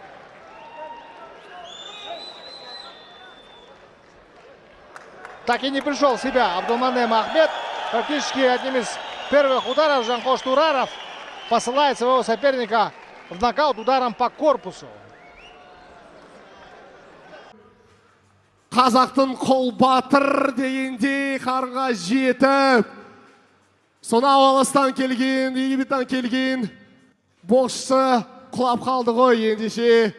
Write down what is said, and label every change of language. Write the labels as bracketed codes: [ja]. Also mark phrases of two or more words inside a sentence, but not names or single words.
[ru] Так и не пришел в себя Абдулманем Ахмед. Практически одним из первых ударов Жанхош Тураров посылает своего соперника в нокаут ударом по корпусу. [kk] Қазақтың қол батыр дегенде қарға жетіп, сонау алыстан келген, Египеттен келген боксшы құлап қалды ғой ендеше.